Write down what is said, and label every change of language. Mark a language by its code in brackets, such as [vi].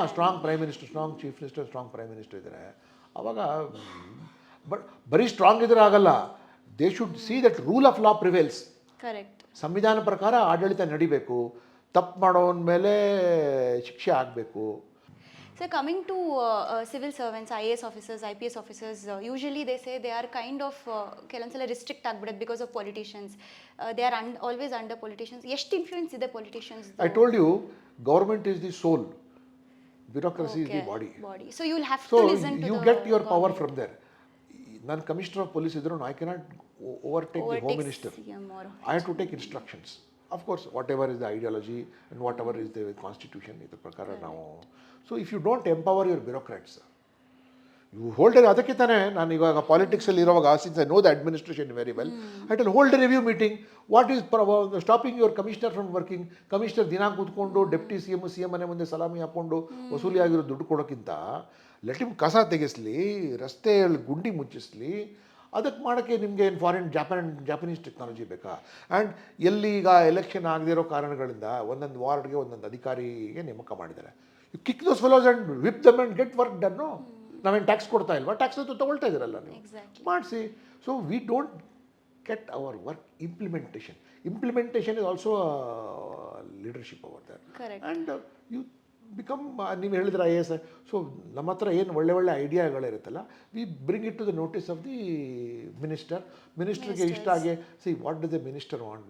[en] strong prime minister, strong chief minister, strong prime minister [kn] ಇದ್ದರೆ ಅವಾಗ [en] but [kn] ಬರೀ strong ಇದ್ರೆ ಆಗಲ್ಲ. [en] They should see that rule of law prevails. Correct. [kn] ಸಂವಿಧಾನ ಪ್ರಕಾರ ಆಡಳಿತ ನಡಿಬೇಕು, ತಪ್ಪು ಮಾಡೋನ ಮೇಲೆ ಶಿಕ್ಷೆ ಆಗಬೇಕು. [en] So coming to civil servants, IAS officers, IPS officers, usually they say they are kind of [kn] ಕೆಲವೊಂದ್ಸಲ ರಿಸ್ಟ್ರಿಕ್ಟ್ ಆಗ್ಬಿಡುತ್ತೆ [en] Because of politicians. They are always under politicians. [kn] ಎಷ್ಟು ಇನ್ಫ್ಲೂಯೆನ್ಸ್ ಇದೆ [en] Politicians? I told you, government is the soul, bureaucracy is the body. So you will have to listen to you get your power from there. [kn] ನಾನು commissioner of police ಇದ್ರು [en] I cannot overtake the home minister. I have to take instructions. Of course, whatever is the ideology and whatever is the constitution, [kn] ಇದು ಪ್ರಕಾರ ನಾವು. [en] So if you don't empower your bureaucrats, you hold a, [kn] ಅದಕ್ಕೆ ತಾನೇ ನಾನು ಇವಾಗ ಪಾಲಿಟಿಕ್ಸಲ್ಲಿ ಇರುವಾಗ, [en] since I know the administration very well, I will hold a review meeting. What is stopping your commissioner from working? [kn] Commissioner ದಿನ ಕೂತ್ಕೊಂಡು deputy C M ಮನೆ ಮುಂದೆ ಸಲಾಮಿ ಹಾಕ್ಕೊಂಡು ವಸೂಲಿ ಆಗಿರೋ ದುಡ್ಡು ಕೊಡೋಕ್ಕಿಂತ [en] let him [kn] ಕಸ ತೆಗೆಸಲಿ, ರಸ್ತೆಯಲ್ಲಿ ಗುಂಡಿ ಮುಚ್ಚಿಸ್ಲಿ. ಅದಕ್ಕೆ ಮಾಡೋಕ್ಕೆ ನಿಮಗೆ ಏನು ಫಾರಿನ್ ಜಾಪನೀಸ್ ಟೆಕ್ನಾಲಜಿ ಬೇಕಾ? ಆ್ಯಂಡ್ ಎಲ್ಲಿ ಈಗ ಎಲೆಕ್ಷನ್ ಆಗದಿರೋ ಕಾರಣಗಳಿಂದ ಒಂದೊಂದು ವಾರ್ಡ್ಗೆ ಒಂದೊಂದು ಅಧಿಕಾರಿಗೆ ನೇಮಕ ಮಾಡಿದ್ದಾರೆ. [en] You kick those fellows and whip them and get work done. [kn] ನಾವೇನು ಟ್ಯಾಕ್ಸ್ ಕೊಡ್ತಾ ಇಲ್ವಾ? ಟ್ಯಾಕ್ಸ್ ಅಂತೂ ತೊಗೊಳ್ತಾ ಇದ್ದೀರಲ್ಲ ನೀವು, ಮಾಡಿಸಿ. [en] So we don't at our work implementation. Implementation is also leadership over there. Correct. And you become [kn] ನೀವು ಹೇಳಿದ್ರೆ [en] IAS. [kn] ಸೊ ನಮ್ಮ ಹತ್ರ ಏನು ಒಳ್ಳೆ ಒಳ್ಳೆ ಐಡಿಯಾಗಳಿರುತ್ತಲ್ಲ, [en] we bring it to the notice of the ಮಿನಿಸ್ಟರ್ಗೆ [kn] ಇಷ್ಟ ಆಗಿ [en] See what does the minister want.